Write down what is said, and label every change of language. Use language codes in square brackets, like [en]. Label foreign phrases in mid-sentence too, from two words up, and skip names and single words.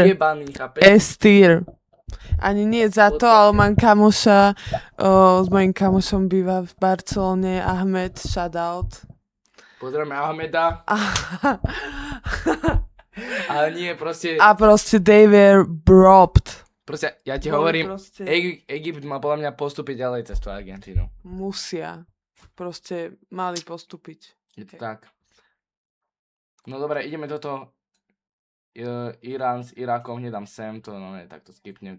[sk] ujebaní, chápeš? S-tier. Ani nie za to, ale mám kamoša, s mojím kamošom býva v Barcelone, Ahmed, shoutout. Pozrieme Ahmeda, ale nie, proste, A proste [en] they were robbed. [sk] proste, ja ti Boli hovorím, proste- Egypt má podľa mňa postúpiť ďalej cez tú Argentínu. Musia. Proste mali postúpiť. Je to Hej. tak. No dobre, ideme toto. Irán s Irakom nedám sem, to no ne, tak to skipnem.